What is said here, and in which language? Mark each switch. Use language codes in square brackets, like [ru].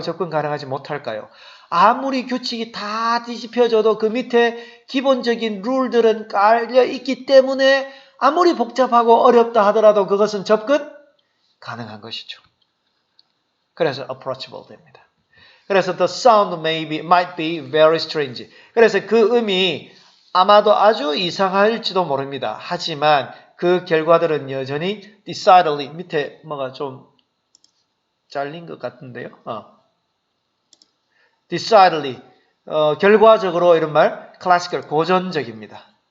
[ko] 접근 가능하지 못할까요? 아무리 규칙이 다 뒤집혀져도 그 밑에 기본적인 룰들은 깔려 있기 때문에 아무리 복잡하고 어렵다 하더라도 그것은 접근 가능한 것이죠. 그래서 approachable 됩니다. [en] 그래서 the sound might be very strange. [ko] 그래서 그 음이 아마도 아주 이상할지도 모릅니다. 하지만 그 결과들은 여전히 decidedly, 밑에 뭐가 좀 잘린 것 같은데요. decidedly, 결과적으로 이런 말 classical, 고전적입니다.